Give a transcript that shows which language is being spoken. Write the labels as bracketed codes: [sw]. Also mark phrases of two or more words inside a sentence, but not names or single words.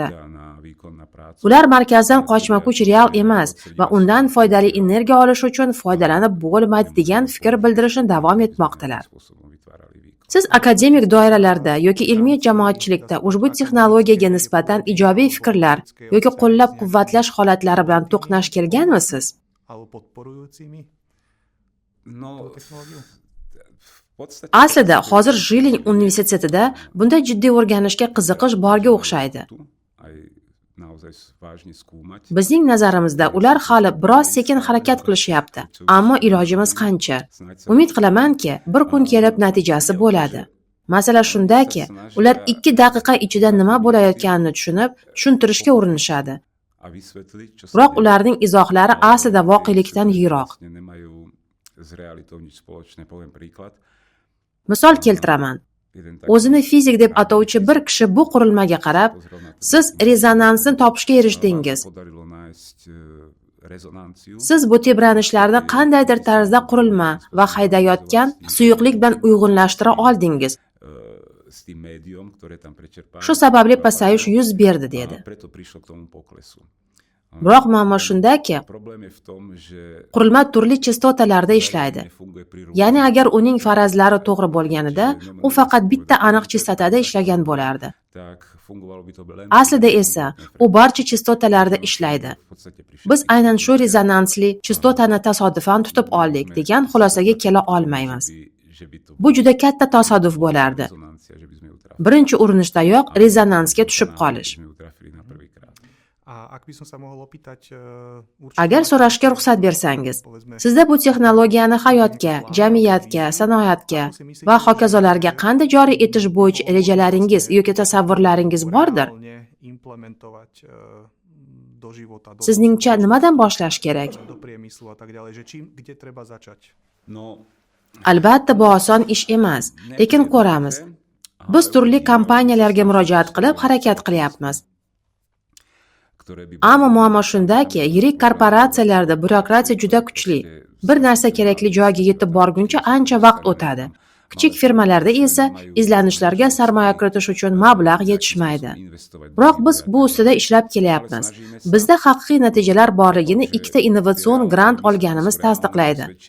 [uz] Ular markazdan qochma kuch real emas va undan foydali energiya olish uchun foydalanib bo'lmaydi degan fikr bildirishni davom etmoqdalar. Siz akademik doiralarda yoki ilmiy jamoatchilikda ushbu texnologiyaga nisbatan ijobiy fikrlar yoki qo'llab-quvvatlash holatlari bilan to'qnash kelganmisiz? [sk] alebo podporujúcimi No, tú technológiu? v podstate... [uz] Aslida hozir Jiling universitetida bunday jiddiy o'rganishga qiziqish borga o'xshaydi. [sk] Aj naozaj vážne skúmať. [uz] Bizning nazarimizda ular hali biroz sekin harakat qilishyapti, ammo ilojimiz qancha? Umid qilamanki, bir kun kelib natijasi bo'ladi. Masala shundaki, ular 2 daqiqa ichida nima bo'layotganini tushunib, tushuntirishga urinishadi. [sk] A vysvetliť, čo [uz] Biroq [sk] deje. [uz] ularning izohlari aslida voqelikdan yiroq. [sk] Vlastne nemajú s realitou nič spoločné. Poviem príklad. [uz] Misol keltiraman. [sk] Jeden taký [uz] O'zini fizik deb atovchi bir kishi bu qurilmaga qarab, [sk] pozrel na to, [uz] siz rezonansni topishga erishdingiz. [sk] podarilo nájsť rezonanciu. [uz] Siz bu tebranishlarni qandaydir tarzda qurilma va haydayotgan suyuqlik bilan uyg'unlashtira oldingiz. [sk] S tým médium, ktoré tam prečerpáva. [uz] Shu sababli pasayish yuz berdi dedi. [sk] Preto prišlo k tomu poklesu. [uz] Biroq muammo shundaki, [sk] Problém je v tom, že [uz] qurilma turli chastotalarda ishlaydi. [sk] nefunguje pri [uz] Ya'ni agar uning farazlari to'g'ri bo'lganida, u faqat bitta aniq chastotada ishlagan bo'lardi. [sk] tak fungovalo by to len... [uz] Aslida esa u barcha chastotalarda ishlaydi. [sk] V podstate pri [uz] Biz aynan shu rezonansli chastotani tasodifan tutib oldik degan xulosaga kela olmaymiz. [sk] že by to [uz] Bu juda katta tasodif bo'lardi. [sk] rezonancia, že by sme ju trafili. [uz] Birinchi urinishdayoq rezonansga tushib qolish. [sk] Že by sme ju trafili na prvýkrát. A ak by som sa mohol opýtať... [uz] Agar so'rashga ruxsat bersangiz, [sk] povedzme, [uz] sizda bu texnologiyani hayotga, jamiyatga, sanoatga va hokazolarga qanday joriy etish bo'yicha rejalaringiz yoki tasavvurlaringiz bordir? [sk] reálne implementovať do života, do, [uz] Sizningcha nimadan boshlash kerak? [sk] do priemyslu a tak ďalej, že kde treba začať? No, [uz] Albatta bu oson ish emas, lekin ko'ramiz. Biz turli kompaniyalarga murojaat qilib harakat qilyapmiz. [sk] ktoré by [uz] Ammo muammo shundaki, yirik korporatsiyalarda byurokratiya juda kuchli. Bir narsa kerakli joyga yetib borguncha ancha vaqt o'tadi. Kichik firmalarda esa izlanishlarga sarmoya kiritish uchun mablag' yetishmaydi. Biroq biz bu ustida ishlab kelyapmiz. Bizda haqiqiy natijalar borligini 2 innovatsion grant olganimiz tasdiqlaydi.